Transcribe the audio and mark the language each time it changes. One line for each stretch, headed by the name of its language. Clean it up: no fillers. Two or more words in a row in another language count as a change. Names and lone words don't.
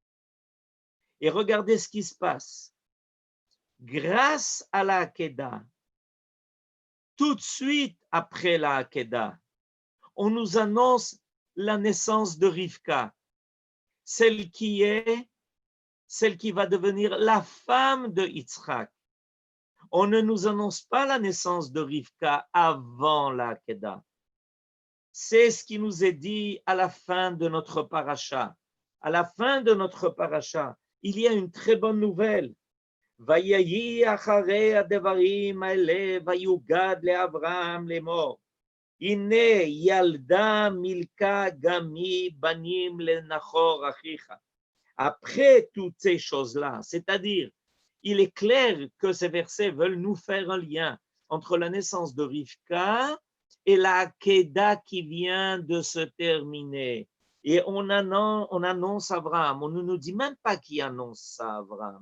French: Et regardez ce qui se passe. Grâce à la Hakeda, tout de suite après la Hakeda, on nous annonce la naissance de Rivka, celle qui va devenir la femme de Yitzhak. On ne nous annonce pas la naissance de Rivka avant la Hakeda. C'est ce qui nous est dit à la fin de notre paracha. À la fin de notre paracha, il y a une très bonne nouvelle.
Hebrew: ויהי אחרי הדברים האלה ויגד לאברהם לאמר. הנה ילדה מלכה גם הוא בנים לנחור אחיך.
French: Après toutes ces choses-là, c'est-à-dire, il est clair que ces versets veulent nous faire un lien entre la naissance de Rivka et la Hakeda qui vient de se terminer. Et on annonce Abraham, on ne nous dit même pas qui annonce ça Abraham.